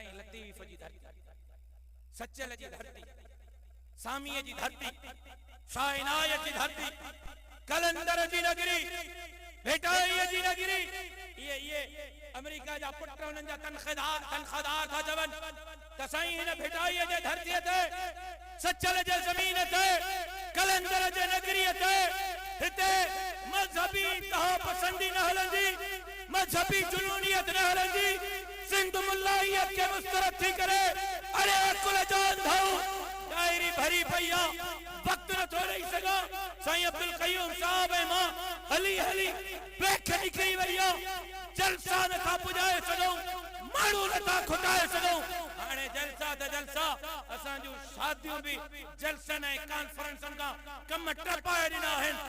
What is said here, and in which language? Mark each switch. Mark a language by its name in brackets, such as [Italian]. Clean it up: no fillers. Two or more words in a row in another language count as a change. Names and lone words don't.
[Sindhi] लतीफ जी धरती, सच्चल जी धरती, सामीअ जी धरती, शाह इनायत जी धरती, कलंदर जी नगरी, भेटाई जी नगरी। ये अमेरिका जा पुट उन्हनि जा तनख़ादार था जवन त साईं हिन भेटाई जे धरती ते, सच्चल जे ज़मीन ते, कलंदर जे नगरी ते हिते मजहबी तहा पसंदी न हलंदी, मजहबी जुनूनियत न हलंदी। सिंध मुल्लाहियत के मुस्तरद थी करे अरे कुल जान धाऊ डायरी भरी पईया, वक्त न थो रही सगा। साईं अब्दुल कयूम साहब ऐं मां हली हली पेख निकिरी वईया, जलसा नथा पुॼाए सघूं, माण्हू नथा खुटाए सघूं। हाणे जलसा त जलसा, असां जूं शादियूं बि जलसनि ऐं कॉन्फ्रेंसनि खां कम टपाए ॾिना आहिनि।